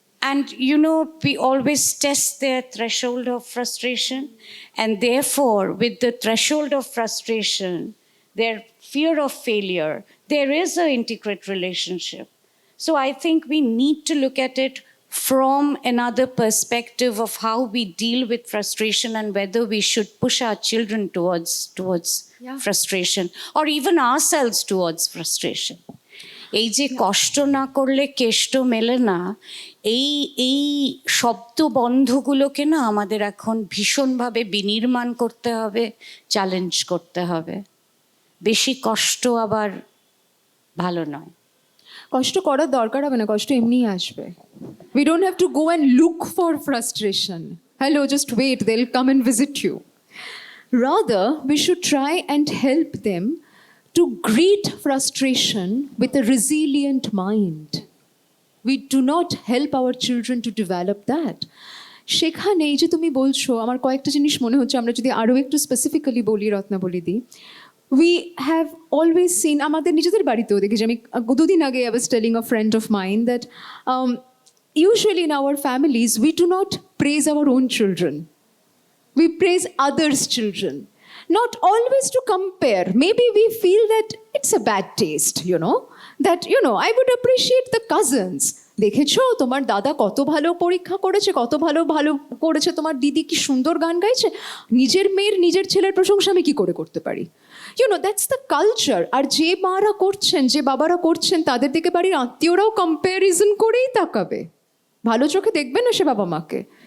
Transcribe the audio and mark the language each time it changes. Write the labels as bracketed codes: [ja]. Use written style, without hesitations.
[en] And we always test their threshold of frustration, and therefore with the threshold of frustration, their fear of failure, there is an integrate relationship. So I think we need to look at it from another perspective of how we deal with frustration and whether we should push our children towards frustration, or even ourselves towards frustration. [bn] এই যে কষ্ট না করলে কেষ্ট মেলে না, এই শব্দবন্ধগুলোকে না আমাদের এখন ভীষণভাবে বিনির্মাণ করতে হবে, চ্যালেঞ্জ করতে হবে. বেশি কষ্ট আবার ভালো নয়. কষ্ট করার দরকার হবে না, কষ্ট এমনিই আসবে. [en] We don't have to go and look for frustration. Hello, just wait, they'll come and visit you. Rather, we should try and help them to greet frustration with a resilient mind. We do not help our children to develop that. [bn] সেখানে এই যে তুমি বলছো, আমার কয়েকটা জিনিস মনে হচ্ছে, আমরা যদি আরও একটু স্পেসিফিক্যালি বলি, রত্নাবলি দি, [en] we have always seen, [bn] আমাদের নিজেদের বাড়িতেও দেখেছি, আমি দুদিন আগে [en] I was telling a friend of mine that usually in our families we do not praise our own children, we praise others' children. Not always to compare. Maybe we feel that it's a bad taste, that I would appreciate the cousins. [bn] দেখেছো তোমার দাদা কত ভালো পরীক্ষা করেছে, কত ভালো করেছে, তোমার দিদি কি সুন্দর গান গাইছে, নিজের মেয়ের নিজের ছেলের প্রশংসা আমি কি করে করতে পারি? [en] That's the culture. [bn] আর যে মারা করছেন, যে বাবারা করছেন, তাদের দিকে বাড়ির আত্মীয়রাও কম্প্যারিজন করেই তাকাবে, ভালো চোখে দেখবে না সে বাবা মাকে।